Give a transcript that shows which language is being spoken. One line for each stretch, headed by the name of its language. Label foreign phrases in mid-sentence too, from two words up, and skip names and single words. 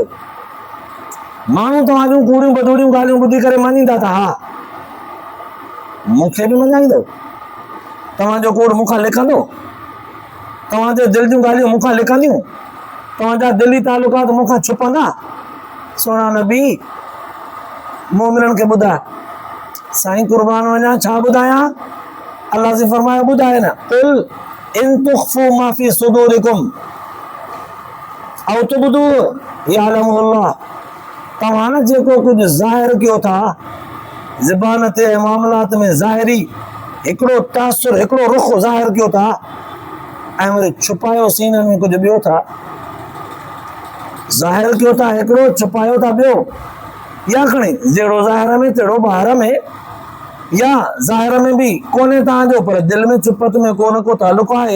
Sindhi: माण्हू तव्हां जूं कूड़ियूं बदूड़ियूं ॻाल्हियूं ॿुधी करे मञींदा त हा मूंखे बि मञाईंदो, तव्हांजो कूड़ मूंखां लिखंदो, तव्हांजे दिलि जूं ॻाल्हियूं मूंखां लिखंदियूं, तव्हांजा दिली तालुकात मूंखां छुपंदा। सोना नबी मोमिननि खे ॿुधाए, साईं कुर्बान वञा छा ॿुधायां? अलाह से फरमाए ॿुधाए न,
Arabic: قل إن تخفوا ما في صدوركم أو تبدوا يعلمه الله,
Sindhi: तव्हां न जेको कुझु ज़ाहिर कयो था ज़बान ते मामलात में ज़ाहिरी हिकिड़ो तासुर हिकिड़ो रुख ज़ाहिर कयो था ऐं वरी छुपायो सीननि में कुझु ॿियो था, ज़ाहिर कयो था हिकिड़ो, छुपायो था ॿियो, या खणी जहिड़ो ज़ाहिर में तहिड़ो ॿाहिरि में, या ज़ाहिर में बि कोन्हे तव्हांजो पर दिलि में चुपत में को न को तालुक आहे।